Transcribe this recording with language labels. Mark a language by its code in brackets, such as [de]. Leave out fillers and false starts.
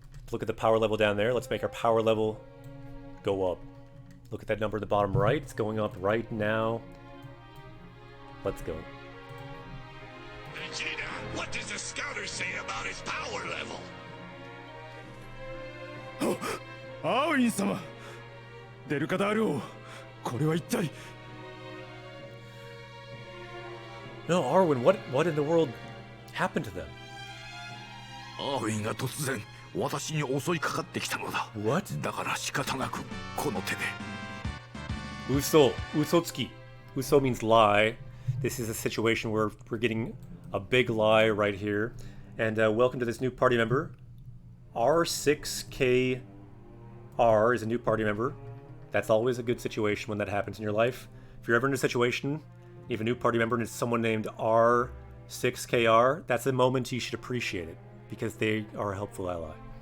[en] Look at the power level down there. Let's make our power level go up. Look at that number at the bottom right. It's going up right now. Let's go. Vegeta, what does the scouter say about his power level? [ja] アウイン様デルカダール王これは一体 [en] No, Arwen, what in the world happened to them? [ja] アーウィンが突然私に襲いかかってきたのだ [en] What? [ja] だから仕方なくこの手で [en] Uso. Usotsuki. Uso means lie. This is a situation where we're getting a big lie right here. And welcome to this new party member. R6KR is a new party member. That's always a good situation when that happens in your life. If you're ever in a situation, you have a new party member and it's someone named R6KR, that's a moment you should appreciate it because they are a helpful ally.